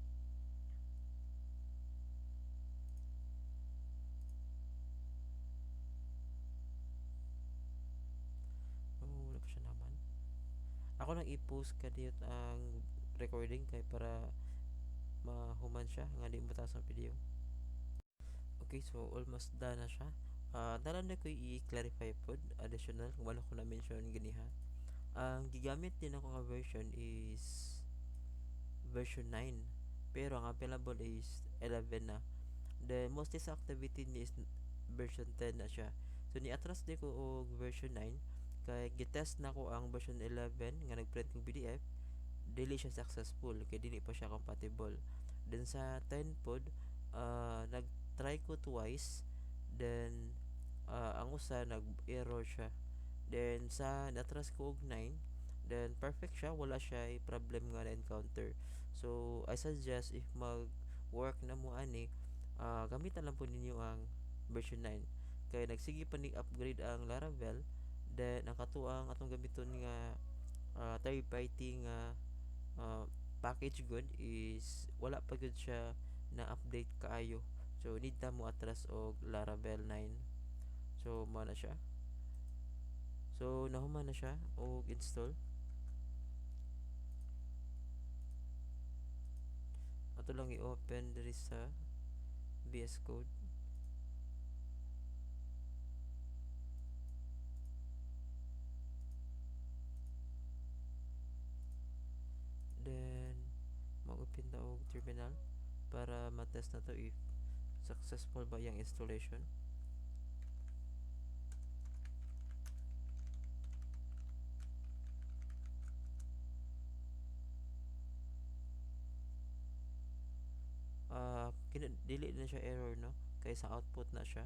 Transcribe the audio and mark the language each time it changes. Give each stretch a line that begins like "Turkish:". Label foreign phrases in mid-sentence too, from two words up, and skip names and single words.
Cebuano: Oh, wala pa siya naman. Ako nang i-post ka diyot ang recording kay para mahuman siya nga di mo taas ang video. Okay, so almost done na siya. Naran na ko i-clarify pod additional kung wala ko na mention ganiha. Ang gigamit din ako nga version is version 9 pero ang available is 11 na.
English: The most
Cebuano: sa activity ni is version 10 na siya. So ni-atras din ko og version 9 kay gitest na ko ang version 11 nga nagprint kong PDF, dili siya successful kay dili pa siya compatible. Then sa 10 pod, nag-try ko twice, then ang usa nag-error siya. Then sa natras ko og 9, then perfect siya, wala siya problem nga na-encounter.
English: So I suggest if
Cebuano: mag-work na mo ani, gamit na lang po ninyo ang version 9. Kaya nagsige pa ni upgrade ang Laravel, then ang katuang atong gamiton nga
English: third party
Cebuano: nga uh, package good is wala pa gud siya na update kaayo. So need ta mo atras og Laravel 9. So mo na siya. So nahuman na siya og install. Ato lang i-open diri sa VS Code. Then mag-open ta og terminal para matest na to if successful ba yung installation. Dili na siya error no kay sa output na siya.